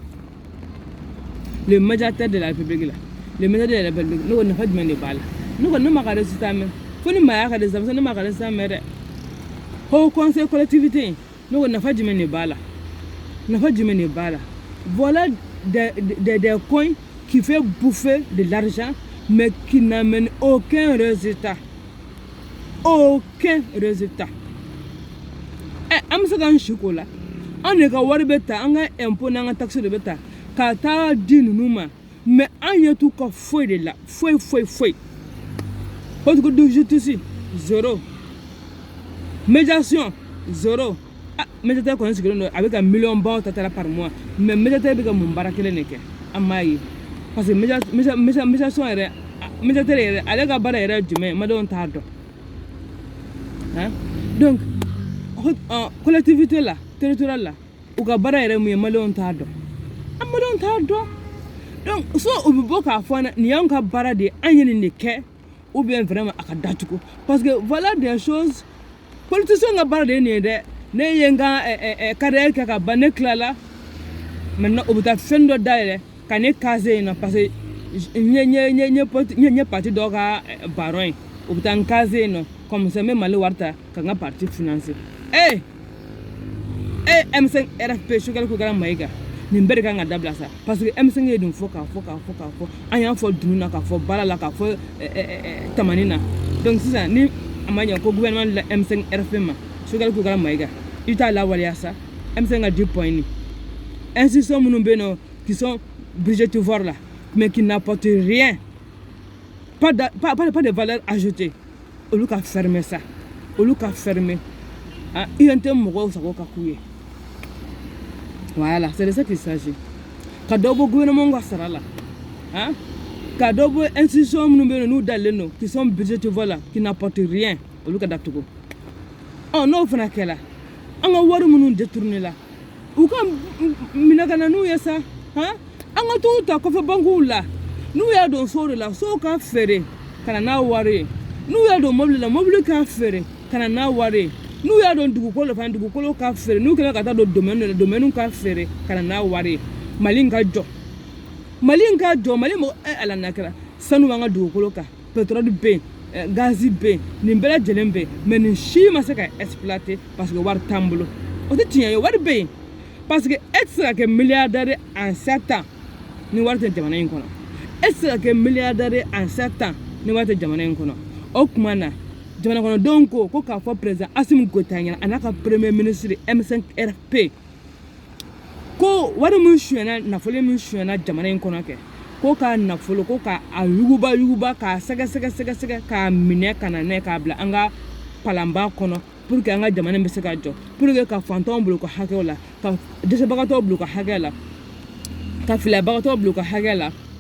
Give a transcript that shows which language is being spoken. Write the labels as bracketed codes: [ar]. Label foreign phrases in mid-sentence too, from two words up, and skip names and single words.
[fr] le médiateur de la république [bm] la [fr] le médiateur de la république [bm] ne ko nafa jumɛn de b'a la ne ko ne ma ka résultat mɛn fo ni maa y'a ka résultat mɛn ne ma ka résultat mɛn dɛ [fr] haut conseil collectivité [bm] ne ko nafa jumɛn de b'a la nafa jumɛn de b'a la [fr] voilà des coins qui fait bouffer de l'argent mais qui n'amène aucun résultat. Aucun résultat. [bm] An bɛ se k'an si k'o la an de ka wari bɛ ta an ka impôt n'an ka taxe de bɛ ta ka taa di ninnu ma mais an ɲɛ t'u ka foyi de la foyi. [fr] Haute cour de justice zéro. Médiation zéro. [bm] Médiateur kɔni sigilen don a bɛ ka million baw ta [fr] par mois [bm] mais médiateur bɛ ka mun baara kelen de kɛ an m'a ye [fr] parce que [bm] médiation yɛrɛ médiateur yɛrɛ ale ka baara yɛrɛ ye jumɛn ye maliyɛnw t'a dɔn donc collectivité la territoriale la u ka baara yɛrɛ mun ye maliyɛnw t'a dɔn an maliyɛnw t'a dɔn donc so u bɛ bɔ k'a fɔ nin y'anw ka baara de ye an ye nin de kɛ [fr] ou bien vraiment [bm] a ka datugu [fr] parce que voilà des choses [bm] politicien ka baara de ye nin ye dɛ ne ye n ka carrière kɛ ka ban ne tilala maintenant u bɛ taa fɛn dɔ dayɛlɛ ka ne caser yen nɔ [fr] parce que [bm] n ye parti dɔ ka baron ye u bɛ taa n caser yen nɔ comme ça n bɛ Mali wari ta ka n ka parti financer M5 RFP Choguel Koukara Maïga nin bɛɛ de kan ka dabila sa [fr] parce que [bm] M5 ye nin fɔ k'a fɔ an y'a fɔ dunun na k'a fɔ baara la k'a fɔ tamani na donc sisan ni a ma ɲɛ ko gouvernement la M5 RFP ma Choguel Koukara Maïga i t'a lawaleya sa M5 ka 10 points ni institutions minnu bɛ yen nɔ [fr] qui sont budgétivores là mais qui n'apportent rien pas de valeur ajoutée [bm] olu ka [fr] fermer ça [bm] olu ka fermer i n tɛ mɔgɔw sago ka k'u ye [fr] voilà c'est de ça qu'il s'agit [bm] ka dɔ bɔ gouvernement ka sara la ka dɔ bɔ institution minnu bɛ yen n'u dalen don [fr] qui sont budgétivores là qui n'apportent rien [bm] olu ka datugu n'o fana kɛla an ka wari minnu détourné la u ka minɛ ka na n'u ye sa an ka t'u ta kɔfɛ bankuw la n'u y'a don so de la so ka feere ka na n'a wari ye n'u y'a don mobili la mobili ka feere ka na n'a wari ye n'u y'a don dugukolo fana dugukolo ka feere n'u kɛlen ka taa don domaine la domaine ka feere ka na n'a wari ye Mali ka jɔ Mali mɔgɔ ala n'a kɛra sanu b'an ka dugukolo kan pétrole bɛ yen gazi bɛ yen nin bɛɛ lajɛlen bɛ yen mais nin si ma se ka exploiter [fr] parce que [bm] wari t'an bolo o tɛ tiɲɛ ye wari bɛ yen parce que e tɛ se ka kɛ milliardaire en 7 ans ni wari tɛ jamana in kɔnɔ e tɛ se ka kɛ milliardaire en 7 ans ni wari tɛ jamana in kɔnɔ o tuma na jamana kɔnɔdenw ko k'a fɔ président Assimi Goïta ɲɛna a n'a ka [fr] premier ministre [bm] M5 RP ko wari min suyana nafolo min suyana jamana in kɔnɔ kɛ ko k'a nafolo ko k'a yuguba k'a sɛgɛsɛgɛ k'a minɛ ka na n'a ye k'a bila an ka palanba kɔnɔ [fr] pour que [bm] an ka jamana bɛ se ka jɔ [fr] pour que [bm] ka fantanw bila u ka hakɛw la ka dɛsɛbagatɔw bila u ka hakɛ la ka filabagatɔw bila u ka hakɛ la